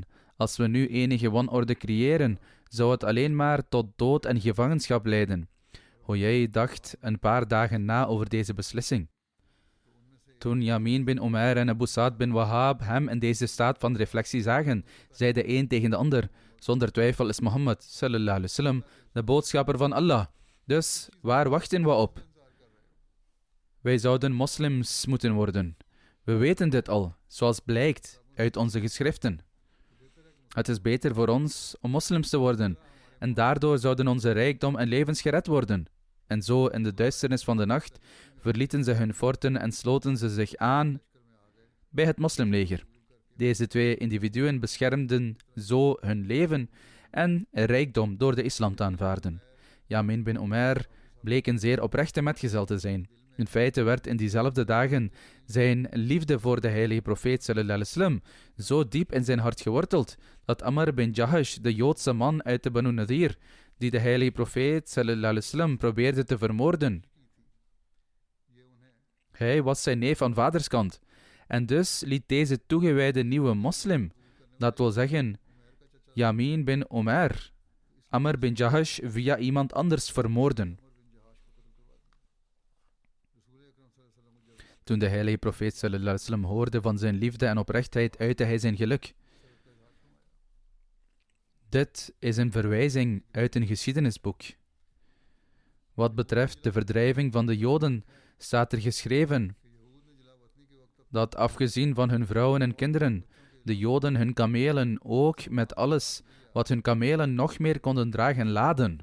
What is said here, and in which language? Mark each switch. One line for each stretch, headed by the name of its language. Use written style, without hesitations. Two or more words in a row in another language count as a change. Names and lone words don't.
Dutch: Als we nu enige wanorde creëren, zou het alleen maar tot dood en gevangenschap leiden. Huyay dacht een paar dagen na over deze beslissing. Toen Yamin bin Umair en Abu Sa'd bin Wahab hem in deze staat van reflectie zagen, zei de een tegen de ander: zonder twijfel is Mohammed
Arabic: صلى الله عليه وسلم
Dutch: de boodschapper van Allah. Dus waar wachten we op? Wij zouden moslims moeten worden. We weten dit al, zoals blijkt uit onze geschriften. Het is beter voor ons om moslims te worden en daardoor zouden onze rijkdom en levens gered worden. En zo in de duisternis van de nacht verlieten ze hun forten en sloten ze zich aan bij het moslimleger. Deze twee individuen beschermden zo hun leven en rijkdom door de islam te aanvaarden. Yamin bin Umair bleek een zeer oprechte metgezel te zijn. In feite werd in diezelfde dagen zijn liefde voor de heilige profeet
Arabic: صلى الله عليه وسلم
Dutch: zo diep in zijn hart geworteld dat Amr bin Jahash, de Joodse man uit de Banu Nadir, die de heilige profeet
Arabic: صلى الله عليه وسلم
Dutch: probeerde te vermoorden. Hij was zijn neef aan vaderskant en dus liet deze toegewijde nieuwe moslim, dat wil zeggen Yamin bin Umair, Amr bin Jahash via iemand anders vermoorden. Toen de heilige profeet
Arabic: صلى الله عليه وسلم
Dutch: hoorde van zijn liefde en oprechtheid, uitte hij zijn geluk. Dit is een verwijzing uit een geschiedenisboek. Wat betreft de verdrijving van de Joden staat er geschreven dat afgezien van hun vrouwen en kinderen, de Joden hun kamelen ook met alles wat hun kamelen nog meer konden dragen laden.